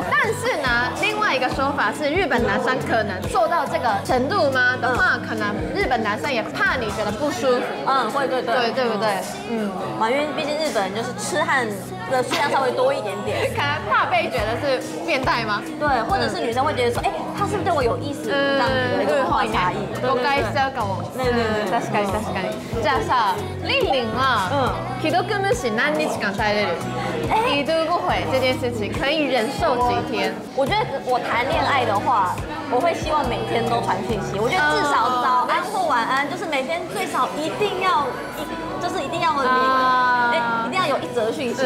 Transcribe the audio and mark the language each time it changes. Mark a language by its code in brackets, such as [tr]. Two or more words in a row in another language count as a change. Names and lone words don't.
[zh] 但是呢，另外一个说法是日本男生可能做到这个程度吗的话，可能日本男生也怕你觉得不舒服，会，对不对？因为毕竟日本人就是痴汉的数量稍微多一点点，可能怕被觉得是变态吗？对，或者是女生会觉得说，哎，他是不是对我有意思？这样子的一个文化差异。 [ja] 誤解しちゃうかも。確かに確かに。じゃあさ、リンリンは既読無視何日間耐えれる？ [zh] 已读不回这件事情可以忍受几天？我觉得我谈恋爱的话，我会希望每天都传讯息。我觉得至少早安或晚安，就是每天最少一定要就是一定要一定要有一则讯息。